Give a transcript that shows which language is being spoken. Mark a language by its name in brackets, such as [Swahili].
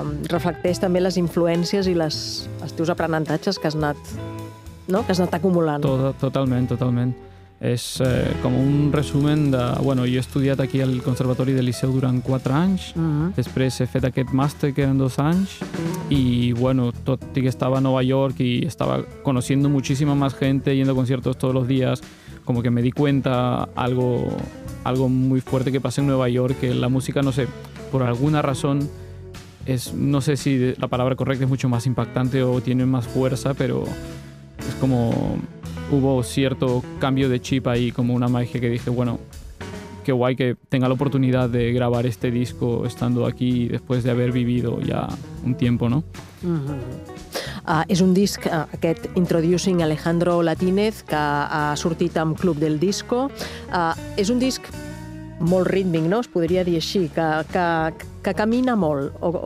[Catalan] Reflecteix també les influències i els teus aprenentatges que has anat, no? Que has anat acumulant. Totalment. És com un resumen de... Bueno, jo he estudiat aquí al Conservatori del Liceu durant 4 anys. Uh-huh. Després he fet aquest màster, que eren 2 anys. [Spanish] I, bueno, [Catalan] tot i que estava a Nova York i estava [Spanish] conociendo muchísima más gente, yendo a conciertos todos los días, como que me di cuenta algo muy fuerte que pasé en Nueva York, que la música, no sé, por alguna razón, es, no sé si la palabra correcta es mucho más impactante o tiene más fuerza, pero es como... Hubo cierto cambio de chip ahí, como una magia que dije, bueno, qué guay que tenga la oportunidad de grabar este disco estando aquí después de haber vivido ya un tiempo, ¿no? Uh-huh. [Catalan] És un disc, aquest Introducing Alejandro Latínez, que ha sortit amb Club del Disco. És un disc molt rítmic, no? Es podria dir així, que camina molt